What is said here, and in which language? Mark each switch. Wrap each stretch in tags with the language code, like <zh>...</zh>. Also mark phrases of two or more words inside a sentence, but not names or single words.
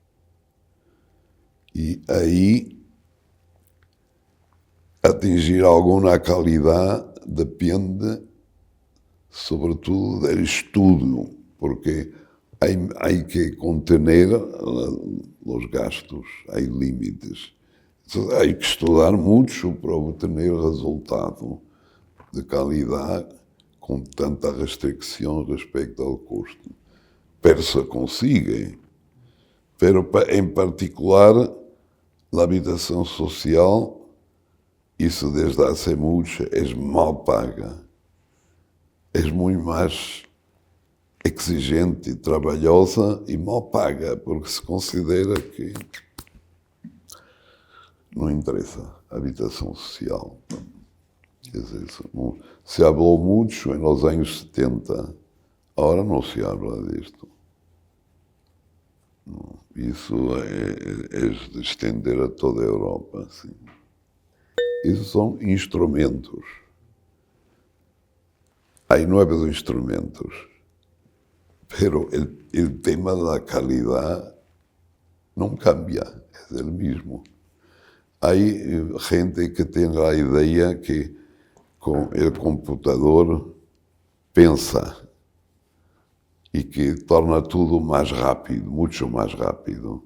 <pt>E aí, atingir alguma qualidade depende, sobretudo, do estudo, porque há que contener os gastos, há limites. Então, há que estudar muito para obter resultado de qualidade com tanta restrição respeito ao custo.</pt> <es>Pero se consiga, pero</es> <pt>em particular, a habitação social isso</pt> <es>desde hace mucho es mal paga.</es> <pt>És muito mais exigente e trabalhosa e mal paga, porque se considera que não interessa a habitação social. Quer dizer, se falou muito nos anos 70, agora não se habla disto. Isso é de estender a toda a Europa. Sim. Isso são instrumentos.</pt> <es>Hay nuevos instrumentos, pero el tema de la calidad no cambia, es el mismo. Hay gente que tiene la idea que con el computador pensa y que torna todo más rápido, mucho más rápido.</es>